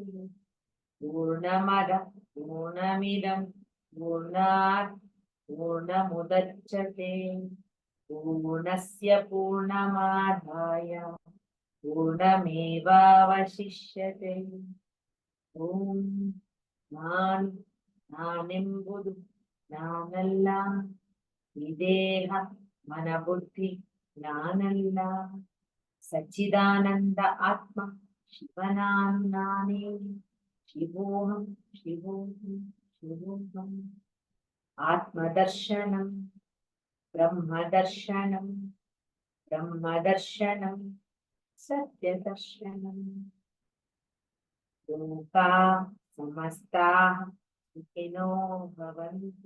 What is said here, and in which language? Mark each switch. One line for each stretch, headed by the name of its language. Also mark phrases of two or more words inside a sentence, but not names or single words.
Sanskrit: पूर्णमद पूर्णमिदं पूर्णात् पूर्णमुदच्यते पूर्णस्य पूर्णमादाय पूर्णमेवावशिष्यते.
Kannada: ಓಂ ನಾನೆಂಬುದು ನಾನಲ್ಲ, ಈ ದೇಹ ಮನ ಬುದ್ಧಿ ನಾನಲ್ಲ, ಸಚ್ಚಿದಾನಂದ ಆತ್ಮ ಶಿವನಾನು ನಾನೇ.
Sanskrit: ಶಿವೋಹಂ ಶಿವೋಹಂ ಶಿವೋಹಂ. ಆತ್ಮದರ್ಶನಂ ಬ್ರಹ್ಮದರ್ಶನಂ ಬ್ರಹ್ಮದರ್ಶನಂ ಸತ್ಯದರ್ಶನಂ. ಲೋಕಾ ಸಮಸ್ತಾಃ ಸುಖಿನೋ ಭವಂತು.